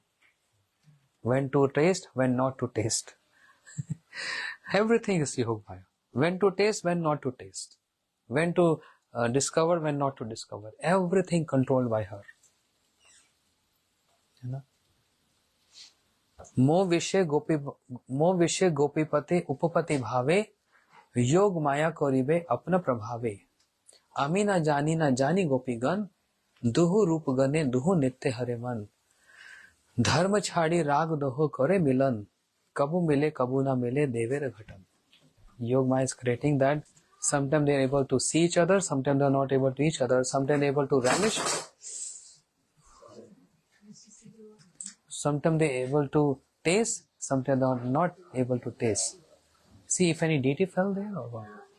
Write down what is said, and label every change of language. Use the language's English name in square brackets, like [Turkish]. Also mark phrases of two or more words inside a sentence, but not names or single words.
[English] When to taste, when not to taste. Everything is Yog Maya. When to taste, when not to taste. When to discover, when not to discover. Everything controlled by her. [Bangla] মো বিষে গোপীপতি উপপতি ভাবে যোগ মায়া করিবে আপনা প্রভাবে. আমি না জানি গোপীগণ দুহু রূপ গনে দুহু নিত্য হরে মন ধর্ম ছাড়ি রাগ দোহো করে মিলন কভু মিলে কভু না মিলে দৈবের ঘটন. [English] Yog Maya is creating that sometimes they are able to see each other, sometimes they are not able to each other, sometimes they are able to vanish, sometimes they are able to taste, sometimes they are not able to taste. See if any deity fell there or what?